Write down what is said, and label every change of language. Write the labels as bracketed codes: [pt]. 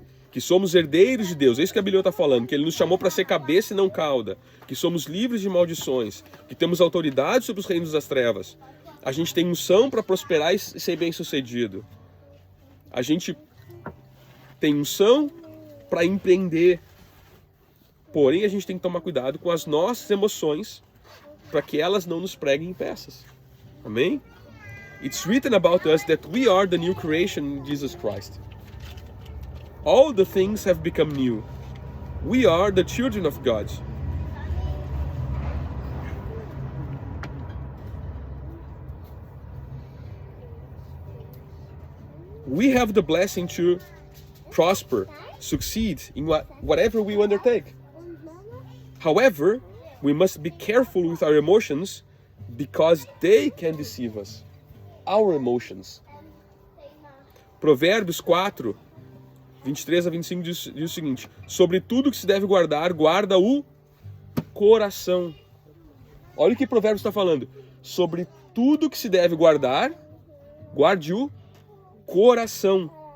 [pt] Que somos herdeiros de Deus, é isso que a Bíblia está falando, que Ele nos chamou para ser cabeça e não cauda, que somos livres de maldições, que temos autoridade sobre os reinos das trevas, a gente tem unção para prosperar e ser bem sucedido, a gente tem unção para empreender, porém a gente tem que tomar cuidado com as nossas emoções, para que elas não nos preguem em peças, amém? [en] It's written about us that we are the new creation in Jesus Christ. All the things have become new. We are the children of God. We have the blessing to prosper, succeed in whatever we undertake. However, we must be careful with our emotions because they can deceive us. Our emotions. [pt] Provérbios 4, 23 a 25 diz o seguinte: sobre tudo que se deve guardar, guarda o coração. Olha o que Provérbios está falando. Sobre tudo que se deve guardar, guarde o coração.